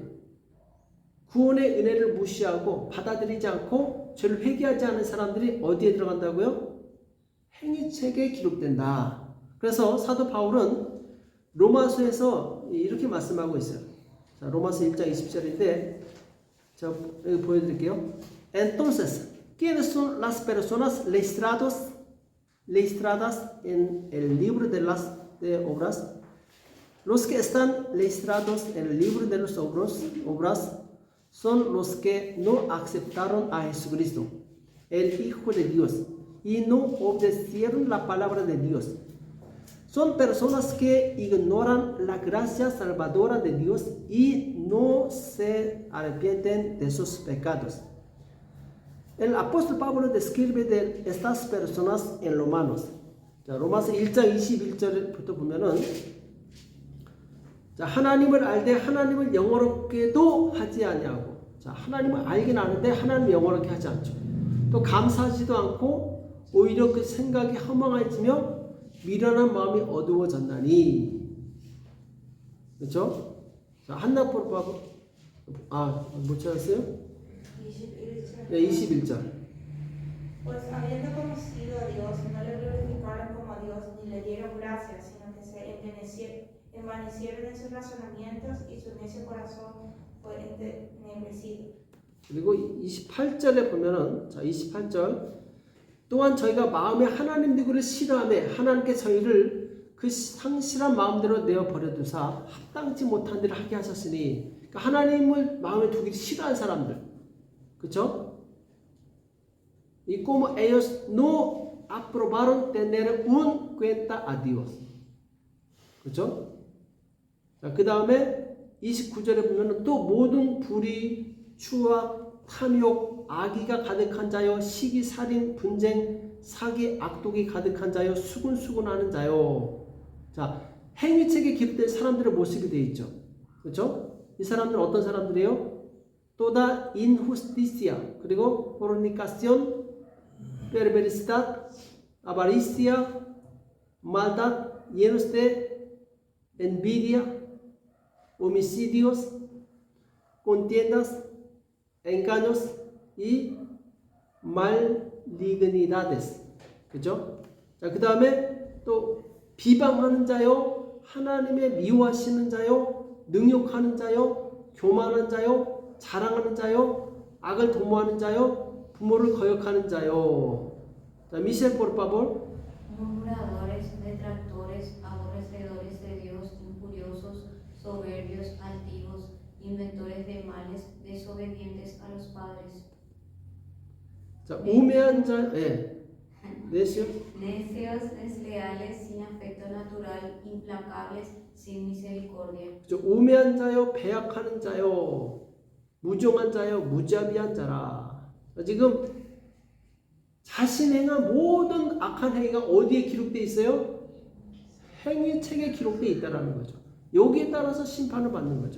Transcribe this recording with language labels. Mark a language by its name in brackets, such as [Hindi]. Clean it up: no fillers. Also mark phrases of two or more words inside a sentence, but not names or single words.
[Korean] 구원의 은혜를 무시하고 받아들이지 않고 죄를 회개하지 않은 사람들이 어디에 들어간다고요? 행위책에 기록된다. 그래서 사도 바울은 로마서에서 이렇게 말씀하고 있어요. 자, 로마서 1장 20절인데 자, 여기 보여드릴게요. [Spanish] Entonces, ¿quiénes son las personas registradas en el libro de las obras? Los que están registrados en el libro de las obras son los que no aceptaron a Jesucristo, el Hijo de Dios, y no obedecieron la palabra de Dios. Son personas que ignoran la gracia salvadora de Dios y no se arrepienten de sus pecados. El apóstol Pablo describe de estas personas en Romanos. [Korean] 자, 로마서 1장 21절부터 보면은 자, 하나님을 알되 하나님을 영어롭게도 하지 아니하고 자, 하나님을 알긴 아는데 하나님을 영어롭게 하지 않죠. 또 감사하지도 않고 오히려 그 생각이 허망해지며 미련한 마음이 어두워졌나니. 그렇죠? 자, 한나포로 못 찾았어요? 21절. 네, 21절. [Spanish] Pues habiendo conocido a Dios, no le glorificaron como a Dios ni le dieron gracias, sino que se envanecieron en sus razonamientos y su necio corazón fue ennegrecido. [Korean] 그리고 28절에 보면은 자, 28절 또한 저희가 마음에 하나님 누구를 싫어하며 하나님께 저희를 그 상실한 마음대로 내어 버려두사 합당치 못한 일을 하게 하셨으니 그러니까 하나님을 마음에 두기 싫어하는 사람들, 그렇죠? [Spanish] Y como ellos no aprobaron tener un cuenta a Dios, [Korean] 그렇죠? 자, 그 다음에 29절에 보면은 또 모든 불의, 추악, 탐욕, 악의가 가득한 자요, 시기, 살인, 분쟁, 사기, 악독이 가득한 자요, 수군수군하는 자요. 자, 행위책에 기록된 사람들의 모습이 되어 있죠. 그렇죠? 이 사람들은 어떤 사람들이에요? [Spanish] toda injusticia, 그리고 fornicación, perversidad, avaricia, maldad, llenos de envidia, homicidios, contiendas, engaños y malignidades. [Korean] 그죠? 자, 그 다음에 또 비방하는 자요, 하나님의 미워하시는 자요, 능욕하는 자요, 교만한 자요, 자랑하는 자요, 악을 도모하는 자요, 부모를 거역하는 자요. [Spanish] 자, 미셸 por favor. Murmuradores, detractores, aborrecedores de Dios, injuriosos, soberbios, altivos, inventores de males, desobedientes a los padres. [Korean] 자, 우매한 자, [Spanish] necio, Necios, desleales, sin afecto natural, implacables, sin misericordia. [Korean] 우매한 자요, 배약하는 자요, 무종한 자요, 무자비한 자라. 지금 자신 행한 모든 악한 행위가 어디에 기록되어 있어요? 행위책에 기록되어 있다는 거죠. 여기에 따라서 심판을 받는 거죠.